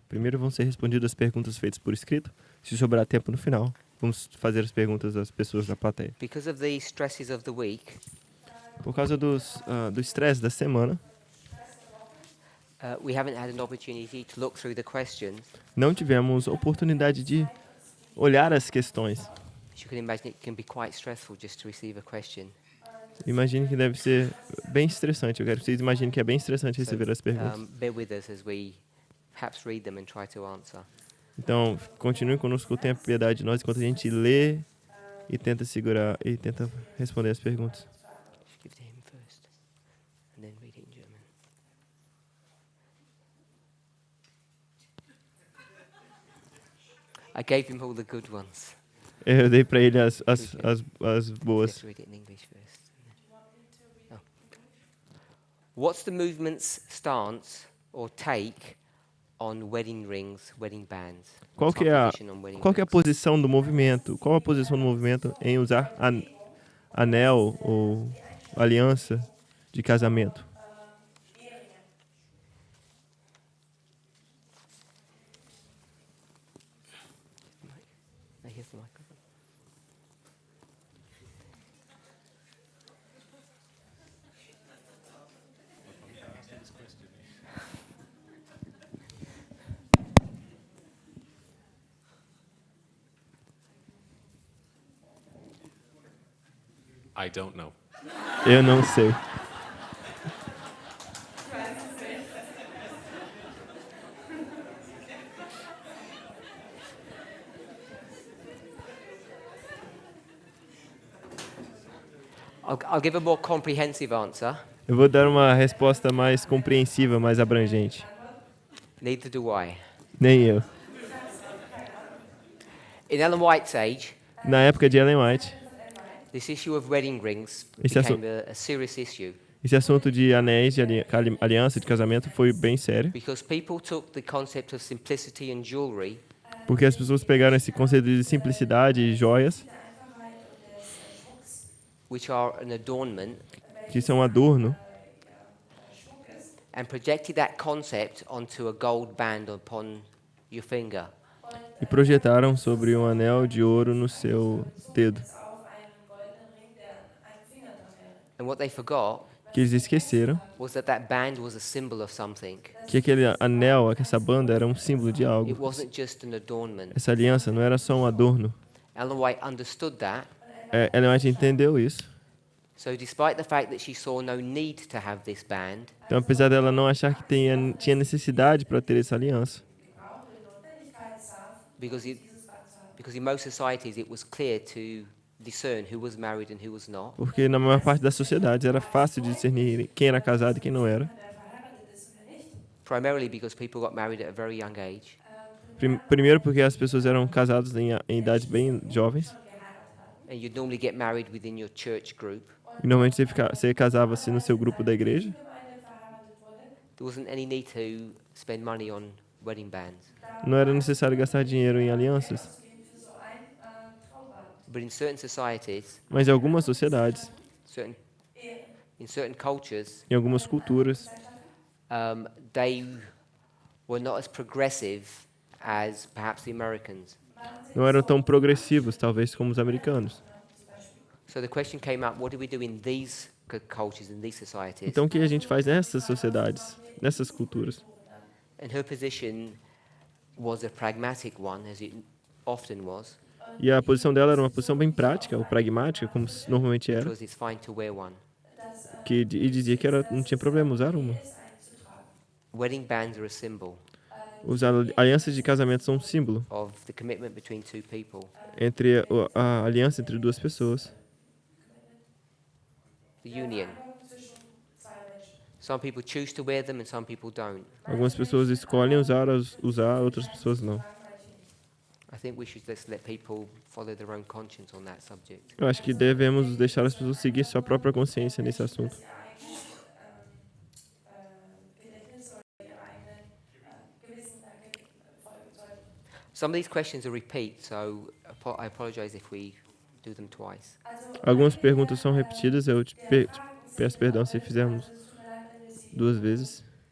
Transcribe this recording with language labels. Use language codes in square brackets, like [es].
[pt] Primeiro vão ser respondidas as perguntas feitas por escrito. Se sobrar tempo no final, vamos fazer as perguntas das pessoas da plateia. [en] Because of the stresses of the week, [pt] Por causa do estresse da semana, [en] we haven't had an opportunity to look through the questions. [pt] não tivemos oportunidade de olhar as questões. [en] As you can imagine, it can be quite stressful just to receive a question. [pt] Imagine que deve ser bem estressante. Eu quero que vocês imaginem que é bem estressante receber as perguntas. [en] Bear with us as we perhaps read them and try to answer. [pt] Então, continue conosco, tenha piedade de nós enquanto a gente lê e tenta segurar e tenta responder as perguntas. [en] Just give to him first, and then read it in German. I gave him all the good ones. [pt] Eu dei para ele as boas. [en] Let's read it in English first. Oh. What's the movement's stance or take on wedding rings, wedding bands? [pt] Qual que é a posição do movimento? Qual a posição do movimento em usar anel ou aliança de casamento? [en] Here's the microphone. I don't know. [pt] Eu não sei. [en] I'll give a more comprehensive answer. [pt] Eu vou dar uma resposta mais compreensiva, mais abrangente. [en] Neither do I. [pt] Nem eu. [en] In Ellen White's age, [pt] Na época de Ellen White, [en] this issue of wedding rings [pt] Esse [en] became a serious issue [pt] esse assunto de anéis, de aliança, de casamento foi bem sério, [en] because people took the concept of simplicity and jewelry [pt] porque as pessoas pegaram esse conceito de simplicidade e joias, [en] which are an adornment, [pt] que são adorno, [en] and projected that concept onto a gold band upon your finger. [pt] e projetaram sobre um anel de ouro no seu dedo. [en] And what they forgot [pt] Que eles esqueceram [en] was that band was a symbol of something. [pt] que aquele anel, essa banda era um símbolo de [en] It [pt] algo. [en] wasn't just an adornment. [pt] Essa aliança não era só um adorno. [en] Ellen White understood that. [pt] Ellen White entendeu isso. [en] So despite the fact that she saw no need to have this band, [pt] Então, apesar dela não achar que tinha necessidade para ter essa aliança, [en] because in most societies it was clear to discern who was married and who was not. [pt] porque na maior parte das sociedades era fácil de discernir quem era casado e quem não era. [en] Primarily because people got married at a very young age. [pt] Primeiro porque as pessoas eram casadas em idades bem jovens. [en] And you'd normally get married within your church group. [pt] E normalmente você casava-se no seu grupo da igreja. [en] There wasn't any need to spend money on wedding bands. [pt] Não era necessário gastar dinheiro em alianças. [en] But in certain societies, [pt] Mas em algumas sociedades, [en] in certain cultures, [pt] em algumas culturas, [en] they were not as progressive as perhaps the Americans. [pt] não eram tão progressivos, talvez, como os americanos. [en] So the question came up, what do we do in these cultures, in these societies? [pt] Então, o que a gente faz nessas sociedades, nessas culturas? [en] And her position was a pragmatic one, as it often was, [pt] E a posição dela era uma posição bem prática, ou pragmática, como normalmente era, [en] because it's fine to wear one. [pt] e dizia que não tinha problema usar uma. [en] Wedding bands are a symbol [pt] Alianças de casamento são um símbolo [en] of the commitment between two people. [pt] entre a aliança entre duas pessoas. [en] The union. Some people choose to wear them and some people don't. [pt] Algumas pessoas escolhem usar, outras pessoas não. [en] I think we should just let people follow their own conscience on that subject. [pt] Eu acho que devemos deixar as pessoas seguir sua própria consciência nesse assunto. [en] Some of these questions are repeat, so I apologize if we do them twice. [pt] Algumas perguntas são repetidas, eu te peço perdão se fizermos duas vezes.